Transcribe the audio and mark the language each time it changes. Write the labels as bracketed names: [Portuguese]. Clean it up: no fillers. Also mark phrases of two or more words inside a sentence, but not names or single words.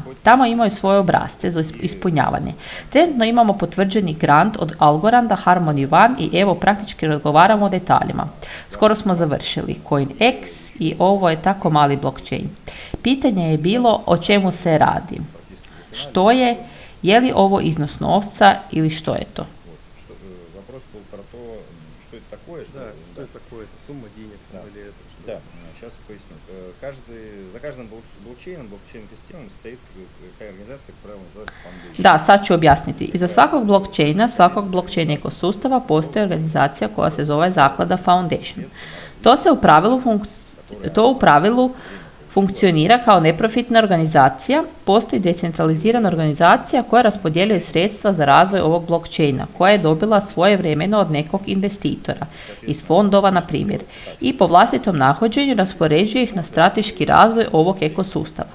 [Croatian] Tamo imaju svoje obrasce za ispunjavanje. Trenutno imamo potvrđeni grant od Algoranda, Harmony One i evo praktički razgovaramo o detaljima. Skoro smo završili CoinEx i ovo je tako mali blockchain. Pitanje je bilo o čemu se radi. Što je li ovo iznos novca ili što je to? [Russian] Вопрос был про то, что это такое, Да, что это такое, это сумма денег или это что? Да, сейчас поясню. За каждым блокчейн-системом стоит какая организация, как правило, называется foundation. [Croatian] Da, sad ću objasniti. Iza svakog blockchain ekosustava postoji organizacija koja se zove zaklada Foundation. To u pravilu funkcionira kao neprofitna organizacija. Postoji decentralizirana organizacija koja raspodjeljuje sredstva za razvoj ovog blockchaina, koja je dobila svojevremeno od nekog investitora, iz fondova na primjer, i po vlastitom nahođenju raspoređuje ih na strateški razvoj ovog ekosustava.